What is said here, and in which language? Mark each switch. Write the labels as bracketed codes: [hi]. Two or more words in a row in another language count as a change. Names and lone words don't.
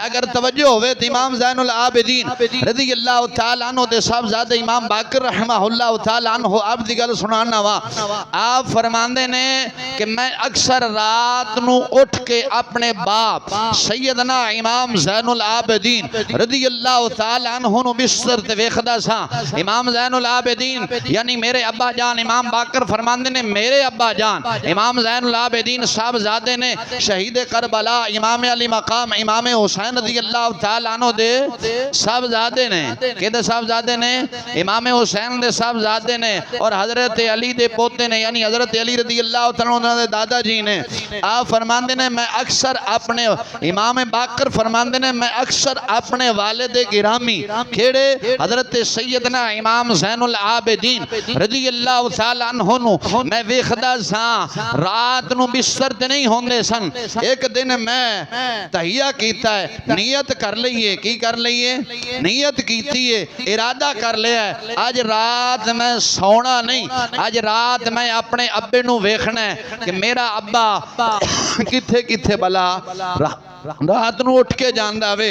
[pa] اگر توجہ ہووے تو امام زین العابدین [ar] رضي الله تعالى عنه [pa] دے صاحبزادے امام باقر [ar] رحمه الله تعالى عنه [pa] آپ دی گل سناناں واں. آپ فرماندے نے کہ میں اکثر رات نوں اٹھ کے اپنے باپ سیدنا امام زین العابدین [ar] رضي الله تعالى عنه [pa] نوں بستر تے ویکھدا سا. امام زین العابدین یعنی میرے ابا جان امام باقر فرماندے نے میرے ابا جان امام زین العابدین صاحبزادے نے شہید کربلا امام عالی مقام امام حسین [ar] رضي الله تعالى عنه [pa] دے صاحبزادے نے، کہدے صاحبزادے نے? امام حسین دے صاحبزادے نے اور حضرت علی دے پوتے نے یعنی حضرت علی [ar] رضي الله تعالى عنه [pa] دے داداجی نے. آپ فرماندے نے میں اکثر اپنے امام باقر فرماندے نے میں اکثر اپنے والد گرامی کھیڑے حضرت سیدنا امام زین العابدین [ar] رضي الله تعالى عنه [pa] نوں میں ویکھدا سا رات نوں بستر تے نہیں ہوندے سن. اک دن میں تہیہ کیتا ہے، نیت کر لئیے. کی کر لئیے? نیت کیتی ہے، ارادہ کر لیا ہے، اج رات میں سونا نہیں، اج رات میں اپنے ابے نوں ویکھنا ہے کہ میرا ابا کتھے کتھے بھلا رات نوں اٹھ کے جاندا اے.